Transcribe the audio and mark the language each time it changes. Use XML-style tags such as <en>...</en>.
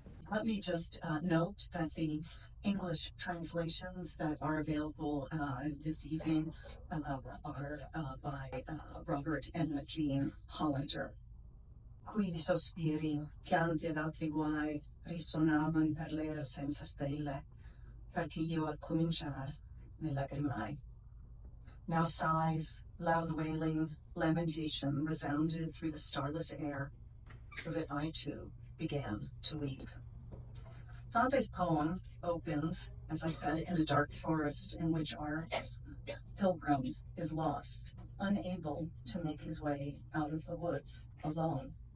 <en>Let me just note that the English translations that are available this evening are by Robert and Jean Hollander.</en> <it>Qui di sospiri, pianti ed altri guai risuonavan per l'aer senza stelle, perché io al cominciar ne lagrimai.</it> <en>Now sighs, loud wailing, lamentation resounded through the starless air, so that I too began to weep. Dante's poem opens, as I said, in a dark forest in which our pilgrim is lost, unable to make his way out of the woods alone.</en>